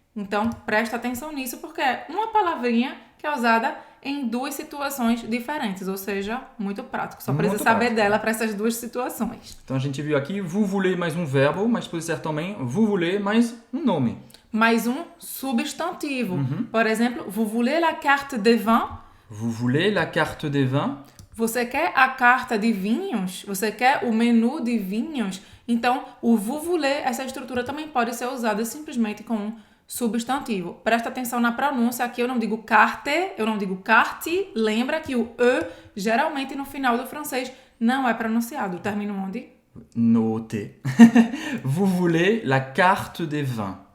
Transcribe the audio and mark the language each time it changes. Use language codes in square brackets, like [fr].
[pt] Então, presta atenção nisso, porque é uma palavrinha que é usada em 2 situações diferentes, ou seja, muito prático. Só precisa saber dela para essas 2 situações. Então, a gente viu aqui, [fr] vous voulez [pt] mais um verbo, mas pode ser também vous voulez mais um nome. Mais um substantivo. [fr] Por exemplo, vous voulez la carte de vin? Vous voulez la carte de vin? [pt] Você quer a carta de vinhos? Você quer o menu de vinhos? Então, o [fr] vous voulez, [pt] essa estrutura também pode ser usada simplesmente com um substantivo. Presta atenção na pronúncia. Aqui eu não digo carte, eu não digo carte. Lembra que o E, geralmente no final do francês, não é pronunciado. Termina onde? No T. [fr] Vous voulez la carte de vin.